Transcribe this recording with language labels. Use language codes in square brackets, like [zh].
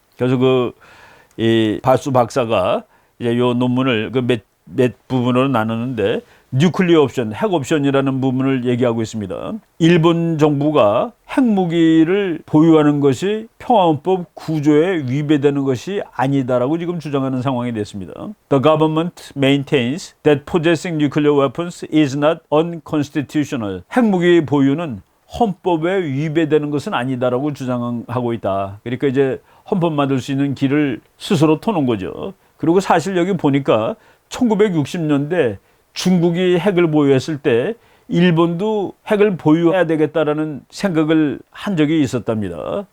[ko] 그래서 이 바수 박사가 이제 요 논문을 몇 부분으로 나누는데 뉴클리어 옵션, 핵 옵션이라는 부분을 얘기하고 있습니다. 일본 정부가 핵무기를 보유하는 것이 평화헌법 구조에 위배되는 것이 아니다라고 지금 주장하는 상황이 됐습니다. [en] The government maintains that possessing nuclear weapons is not unconstitutional. [ko] 핵무기 보유는 헌법에 위배되는 것은 아니다라고 주장하고 있다. 그러니까 이제 헌법 만들 수 있는 길을 스스로 터놓은 거죠. 그리고 사실 여기 보니까 1960년대 중국이 핵을 보유했을 때 일본도 핵을 보유해야 되겠다라는 생각을 한 적이 있었답니다.